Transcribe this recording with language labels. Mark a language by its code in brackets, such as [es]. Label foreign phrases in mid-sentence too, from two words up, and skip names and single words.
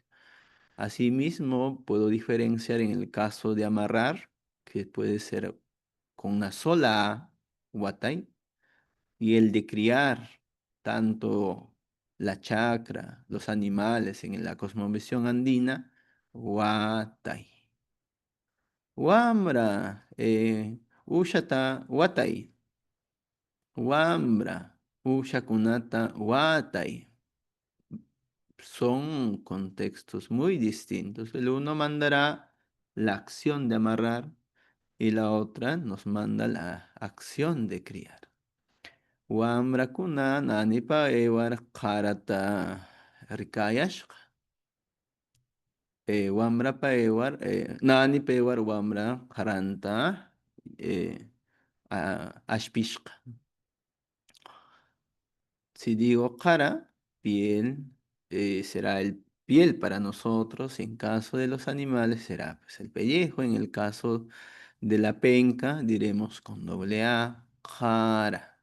[es] Asimismo, puedo diferenciar en el caso de amarrar, que puede ser con una sola A, watay, y el de criar tanto la chacra, los animales en la cosmovisión andina, watay. [qu] Wambra, ushata, watay. Wambra, ushakunata, watay. [es] Son contextos muy distintos. El uno mandará la acción de amarrar y la otra nos manda la acción de criar. [qu] Wamrakuna nanipa ewar qarata rikayashqa. Wamrapa ewar, nanipa ewar wamra qaranta ashpishqa. [es] Si digo cara, piel, será el piel para nosotros. En caso de los animales será pues, el pellejo. En el caso de la penca diremos con doble A, cara.